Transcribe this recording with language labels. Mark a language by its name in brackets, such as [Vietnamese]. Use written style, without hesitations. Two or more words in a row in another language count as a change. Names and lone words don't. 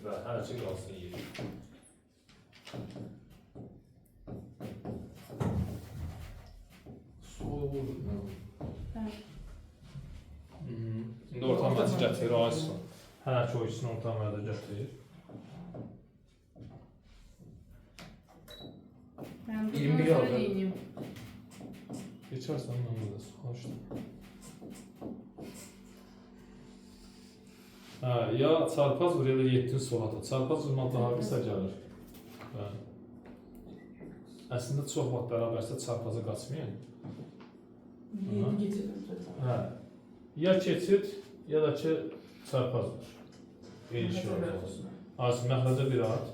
[Azerbaijani] Və hər şey qalsın 7. Sol vur. İndi orta məncə gətir, ay sol. Hər iki o ikisini orta məncə gətir. [Turkish] Ben 21 oldu. söyleyeyim. Geçersen onu da sonuçta. [Azerbaijani] Ha, ya çarpaz vur ya da 7 sola da. Çarpaz vurmaq daha qısa gəlir. Bəli. Əslində çox vaxt bərabərsə çarpaza qaçmayın. [Turkish] 7 getirdim. [Azerbaijani] Hə. Ya keçid ya da ki çarpaz vur. Eyni şey olsun. Asıl məxrəcə bir at.